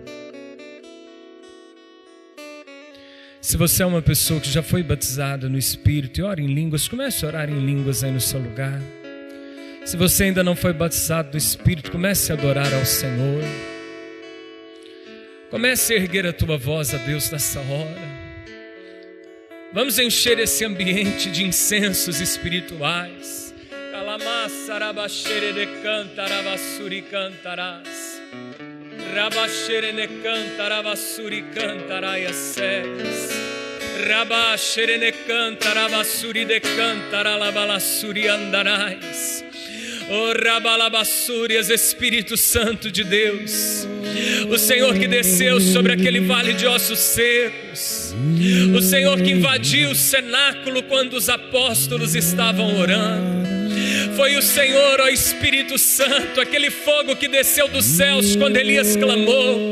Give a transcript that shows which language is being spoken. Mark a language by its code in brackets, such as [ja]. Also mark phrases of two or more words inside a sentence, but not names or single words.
[pt] Se você é uma pessoa que já foi batizada no Espírito e ora em línguas, comece a orar em línguas aí no seu lugar. Se você ainda não foi batizado do Espírito, comece a adorar ao Senhor. Comece a erguer a tua voz a Deus nessa hora. Vamos encher esse ambiente de incensos espirituais. Calamassarabachere cantaravassuri cantarás. Rabachere cantaravassuri cantaraias séries. Rabachere cantaravassuri de cantaralabalassuri andarais. Oh, rabalabassurias, Espírito Santo de Deus, o Senhor que desceu sobre aquele vale de ossos secos, o Senhor que invadiu o cenáculo quando os apóstolos estavam orando. Foi o Senhor, ó Espírito Santo, aquele fogo que desceu dos céus quando Elias clamou.